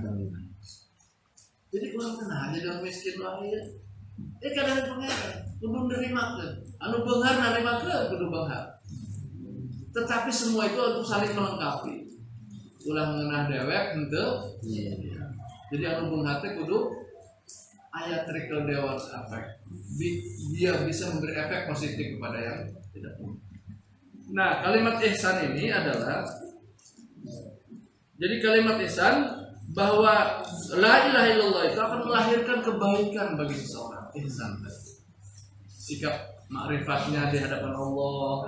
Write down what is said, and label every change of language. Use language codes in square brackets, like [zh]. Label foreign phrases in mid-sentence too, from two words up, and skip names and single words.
[id] Jadi kurang kenal jadi orang miskin lahir. [su] Kadaring pangeran kudu nerimakeun. Anu beunghar narimakeun kudu beunghar. [id] Tetapi semua itu untuk saling melengkapi. [su] Ulah ngeunah dewek henteu. Jadi anu beunghar teh kudu aya [en] trickle down effect. [id] Dia bisa memberi efek positif kepada yang tidak punya. Nah, kalimat ihsan ini adalah, jadi kalimat ihsan bahwa [ar] لا إله إلا الله [id] itu akan melahirkan kebaikan bagi seseorang. Ihsan, sikap ma'rifatnya di hadapan Allah.